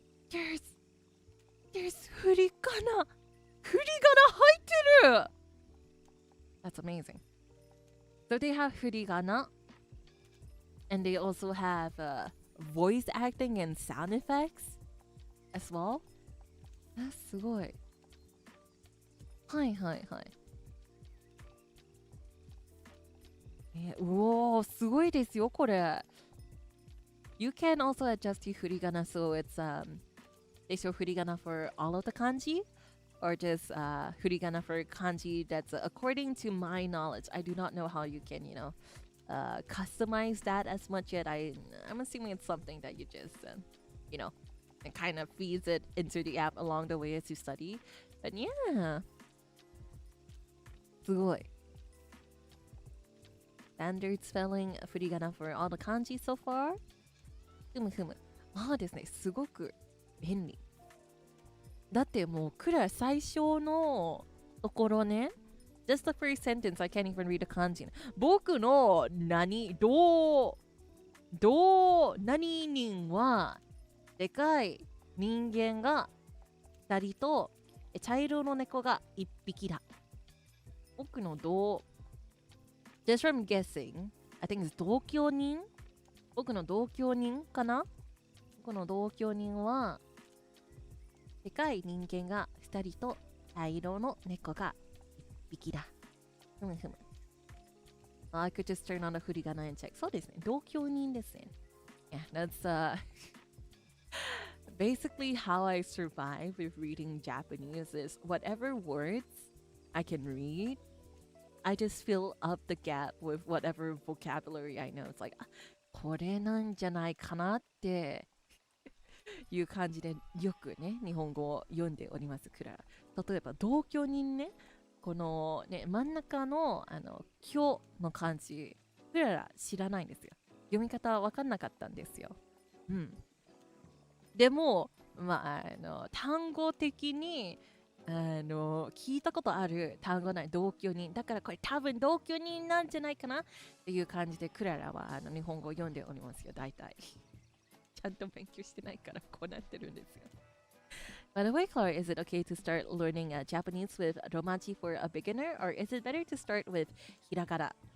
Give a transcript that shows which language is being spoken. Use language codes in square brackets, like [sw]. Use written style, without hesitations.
[en] There's 振り仮名。 [ja] 振り仮名入ってる [en] That's amazing. So they have 振り仮名 and they also have voice acting and sound effects as well. [ja] すごい。はいはいはい。うおー、すごいですよ、これ。 [en] You can also adjust your 振り仮名 so it's they show 振り仮名 for all of the kanji or just 振り仮名 for kanji that's according to my knowledge. I do not know how you can, customize that as much yet. I'm assuming it's something that you just, and kind of feeds it into the app along the way as you study. But yeah. [ja] すごい。 [en] Standard spelling 振り仮名 for all the kanji so far. [ja] ふむ。まあですね、すごく便利。だってもうクラ最初のところね。 [en] Just the first sentence, I can't even read the kanji. [ja] 僕の何人はでかい人間が2人と茶色の猫が1匹だ。僕の [en] Just from guessing, I think it's [ja] 同居人僕の同居人かな僕の同居人はでかい人間が2人と茶色の猫が1匹だ。 [en] I could just turn on the 振り仮名 and check. [ja] そうですね。同居人ですね。 [en] Yeah, that's basically how I survive with reading Japanese is whatever words I can read, I just fill up the gap with whatever vocabulary I know. It's like, [ja] これなんじゃないかなっていう感じでよくね、日本語を読んでおります、クララ。例えば、同居人ね、このね、真ん中の、今日の漢字、クララ知らないんですよ。読み方わかんなかったんですよ。うん。でも、単語的に、聞いたことある単語ない同居人。だからこれ多分同居人なんじゃないかなっていう感じで、クララは日本語を読んでおりますよ、大体。ちゃんと勉強してないからこうなってるんですよ。 [en] By the way, Clara, is it okay to start learning Japanese with Romaji for a beginner, or is it better to start with Hiragana?